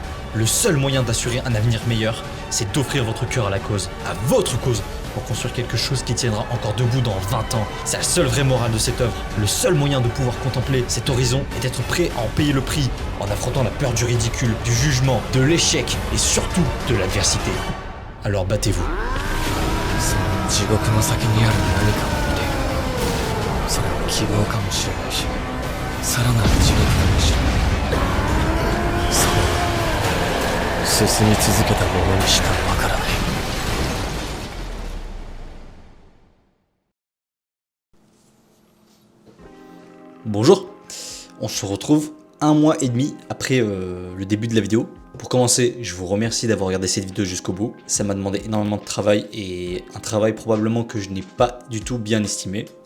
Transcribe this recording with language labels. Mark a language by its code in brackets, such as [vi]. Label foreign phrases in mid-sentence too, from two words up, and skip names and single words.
[fr] Le seul moyen d'assurer un avenir meilleur, c'est d'offrir votre cœur à la cause, à votre cause, pour construire quelque chose qui tiendra encore debout dans 20 ans. C'est la seule vraie morale de cette œuvre. Le seul moyen de pouvoir contempler cet horizon est d'être prêt à en payer le prix, en affrontant la peur du ridicule, du jugement, de l'échec et surtout de l'adversité. Alors battez-vous. [ja] 地獄の先にある何かを見ている。それは希望かもしれないし、さらなる地獄かもしれない。それは進み続けた者にしかわからない。 [fr] Bonjour, on se retrouve un mois et demi après le début de la vidéo. Pour commencer, je vous remercie d'avoir regardé cette vidéo jusqu'au bout. Ça m'a demandé énormément de travail et un travail probablement que je n'ai pas du tout bien estimé.